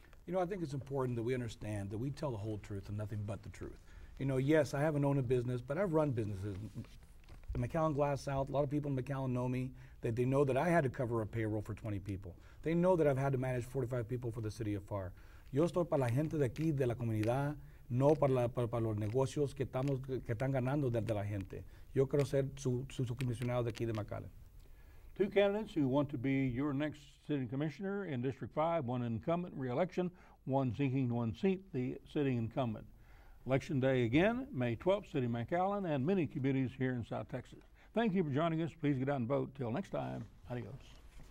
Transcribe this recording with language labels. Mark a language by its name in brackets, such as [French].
[English] You know, I think it's important that we understand that we tell the whole truth and nothing but the truth. You know, yes, I haven't owned a business, but I've run businesses. The McAllen Glass South, a lot of people in McAllen know me, that they know that I had to cover a payroll for 20 people. They know that I've had to manage 45 people for the city of FAR. [Spanish] Yo estoy para la gente de aquí, de la comunidad, no para los negocios que están ganando de la gente. Yo quiero ser su comisionado de aquí de McAllen. [English] Two candidates who want to be your next city commissioner in District 5, one incumbent re-election, one seeking one seat, the sitting incumbent. Election day again, May 12th, City of McAllen and many communities here in South Texas. Thank you for joining us. Please get out and vote. Till next time, adios.